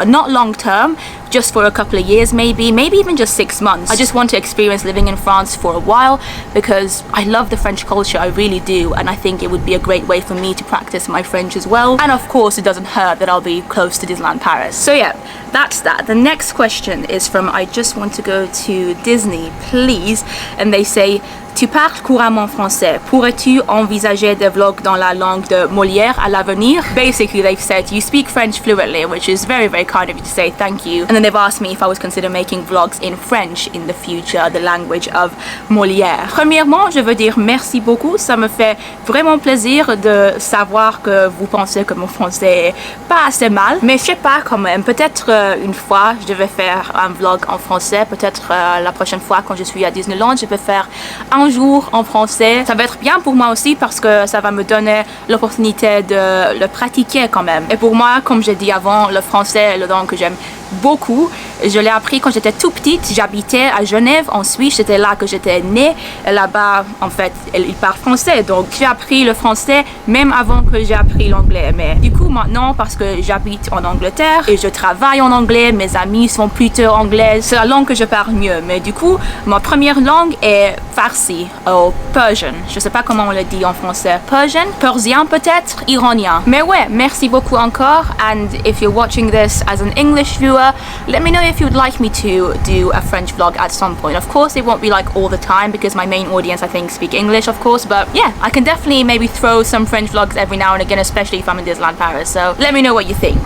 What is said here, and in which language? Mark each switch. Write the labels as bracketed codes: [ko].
[en] Not long term, just for a couple of years maybe even just 6 months. I just want to experience living in France for a while because I love the French culture, I really do, and I think it would be a great way for me to practice my French as well. And of course it doesn't hurt that I'll be close to Disneyland Paris. So yeah, that's that. The next question is from I just want to go to Disney, please, and they say, [fr] tu parles couramment français. Pourrais-tu envisager des vlogs dans la langue de Molière à l'avenir? [en] Basically, they've said you speak French fluently, which is very, very kind of you to say, thank you. And then they've asked me if I was consider making vlogs in French in the future, the language of Molière. [fr] Premièrement, je veux dire merci beaucoup. Ça me fait vraiment plaisir de savoir que vous pensez que mon français est pas assez mal. Mais je sais pas quand même, peut-être une fois, je devais faire un vlog en français. Peut-être la prochaine fois quand je suis à Disneyland, je peux faire un jour en français. Ça va être bien pour moi aussi parce que ça va me donner l'opportunité de le pratiquer quand même. Et pour moi, comme j'ai dit avant, le français est le langue que j'aime beaucoup. Je l'ai appris quand j'étais tout petite. J'habitais à Genève en Suisse, c'était là que j'étais née. Et là-bas, en fait, ils parlent français. Donc j'ai appris le français même avant que j'ai appris l'anglais. Mais du coup maintenant, parce que j'habite en Angleterre et je travaille en anglais, mes amis sont plutôt anglais, c'est la langue que je parle mieux. Mais du coup, ma première langue est farsi ou Persian. Je sais pas comment on le dit en français. Persian, persien peut-être, iranien. Mais ouais, merci beaucoup encore. [en] And if you're watching this as an English viewer, let me know if you would like me to do a French vlog at some point. Of course, it won't be like all the time because my main audience, I think, speak English, of course. But yeah, I can definitely maybe throw some French vlogs every now and again, especially if I'm in Disneyland Paris. So let me know what you think.